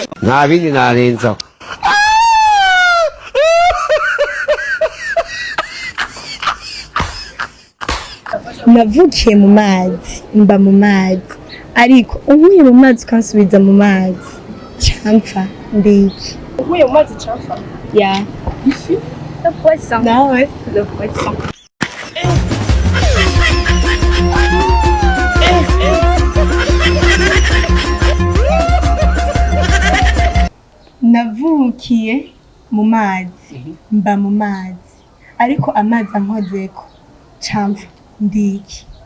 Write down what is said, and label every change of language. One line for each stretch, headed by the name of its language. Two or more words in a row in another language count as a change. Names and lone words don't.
Kinyarwanda: nta bindi narenzaho navukiye mu mazi mba mu mazi ariko unkuye mu mazi ukansubiza mu mazi campa ndiki
French: Oui, moi, c'est chaud.
Kinyarwanda: ya
French: Le poisson.
Kinyarwanda: nawe
French: Le poisson.
Kinyarwanda: navukiye mu mazi mba mu mazi ariko amazi ankozeko campa ndiki